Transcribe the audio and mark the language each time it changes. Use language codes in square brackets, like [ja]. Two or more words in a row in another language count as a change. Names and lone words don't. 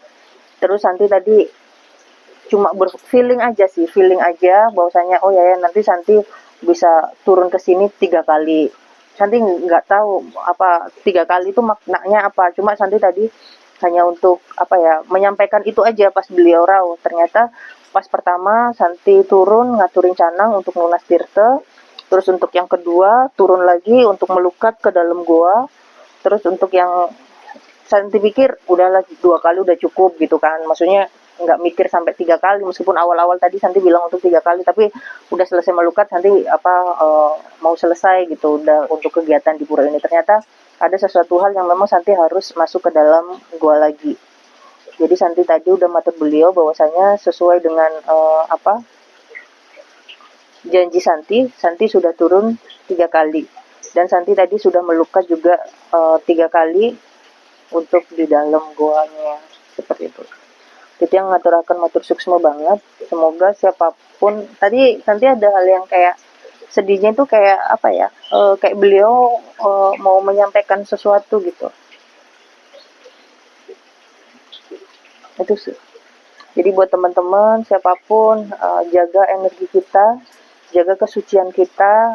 [id] Terus Santi tadi cuma berfeeling aja sih, feeling aja bahwasanya oh ya nanti Santi bisa turun ke sini 3 kali. Santi nggak tahu apa 3 kali itu maknanya apa. Cuma Santi tadi hanya untuk apa ya, menyampaikan itu aja pas beliau rauh. Ternyata pas pertama Santi turun [ban] ngaturin canang [id] untuk nunas tirte, terus untuk yang kedua turun lagi untuk melukat ke dalam goa, terus untuk yang Santi pikir udah lagi 2 kali udah cukup gitu kan, maksudnya nggak mikir sampai 3 kali, meskipun awal-awal tadi Santi bilang untuk 3 kali, tapi udah selesai melukat Santi mau selesai gitu udah untuk kegiatan di pura ini. Ternyata ada sesuatu hal yang memang Santi harus masuk ke dalam goa lagi. Jadi Santi tadi udah matur beliau bahwasanya sesuai dengan janji Santi sudah turun 3 kali. Dan Santi tadi sudah melukat juga 3 kali untuk di dalam goanya, seperti itu. Jadi yang [ban] ngaturakan matur suksma [id] banget. Semoga siapapun, tadi Santi ada hal yang kayak sedihnya itu kayak apa ya, kayak beliau mau menyampaikan sesuatu gitu. Itu sih. Jadi buat teman-teman siapapun, jaga energi kita, jaga kesucian kita.